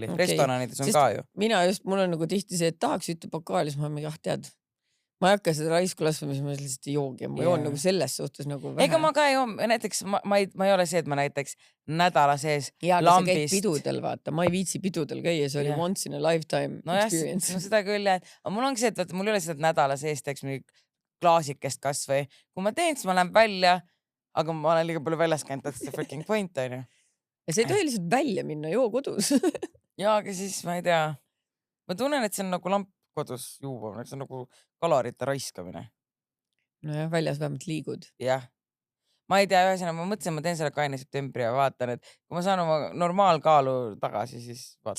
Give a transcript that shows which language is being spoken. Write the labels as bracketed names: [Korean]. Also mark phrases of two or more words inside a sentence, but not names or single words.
[Estonian] Restoranides on ka ju. Mul on nagu tihti see, et tahaks ühte pokaali, siis ma olen tead, ma ei hakka seda raisku laskma, siis ma lihtsalt ei joogi ja ma joon nagu selles suhtes nagu vähe. Ega ma ka ei joon, näiteks ma ei ole see, et ma näiteks nädala sees ja, lambist. Ja, aga sa käid pidudel, vaata, ma ei viitsi pidudel käia, see oli [English] once in a lifetime experience. [Estonian] No seda küll, aga mul ongi see, et mul ei ole seda nädala sees teeks mingi klaasikest kas või. Kui ma teen, siis ma lähen välja, aga ma olen liiga palju väljas käinud, [English] that's the freaking point, [Estonian] on ju. Ja see ei tohi lihtsalt välja minna, joo kodus. Ja, aga siis ma ei tea. Ma tunnen, et see on nagu lamp kodus juua, see on nagu kalorite raiskamine. Nojah, väljas vähemalt liigud. Jah. Ma ei tea, ühesõnaga, ma mõtlesin, ma teen selle kaine septembri ja vaatan, et kui ma saan oma normaalkaalu tagasi, siis vaatan.